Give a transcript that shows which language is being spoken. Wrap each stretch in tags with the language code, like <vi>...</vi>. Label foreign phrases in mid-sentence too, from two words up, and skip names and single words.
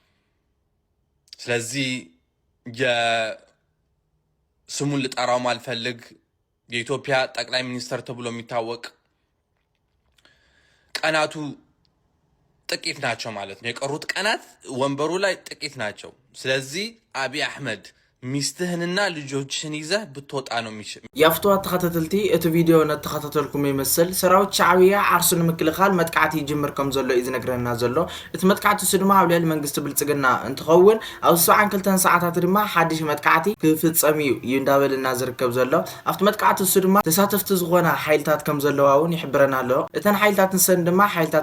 <am>ስለዚህ የስሙን ልጠራው ማልፈልግ የኢትዮጵያ ጠቅላይ ሚኒስተር ተብሎ የሚታወቅ ቀናቱ ጥቂት ናቸው ማለት ነው። የቀሩት ቀናት ወንበሩ ላይ ጥቂት ናቸው። ስለዚህ አብይ አህመድ ሚስትህንና ልጆችህን ይዘህ ብትወጣ ነው የሚችል።</am> <ti>ያፍቷት ተኸታተልቲ እቲ ቪድዮ ነተኸታተልኩም ይመስል ሰራዊት ሻዕቢያ ዓርሱን ምክልኻል መጥቃዕቲ ይጅምር ከም ዘሎ እዩ ዝነግረና ዘሎ። እቲ መጥቃዕቲ ድማ ኣብ ልዕሊ መንግስቲ ብልጽግና እንትኸውን ኣብ 72 ሰዓታት ድማ ሓድሽ መጥቃዕቲ ክፍጸም እዩ እንዳበልና ዝርከብ ዘሎ። ኣብቲ መጥቃዕቲ ድማ ተሳተፍቲ ዝኾነ ሓይልታት ከም ዘለዋ እውን ይሕብረና ኣሎ። እተን ሓይልታት ንሰን ድማ ሓይልታት</ti>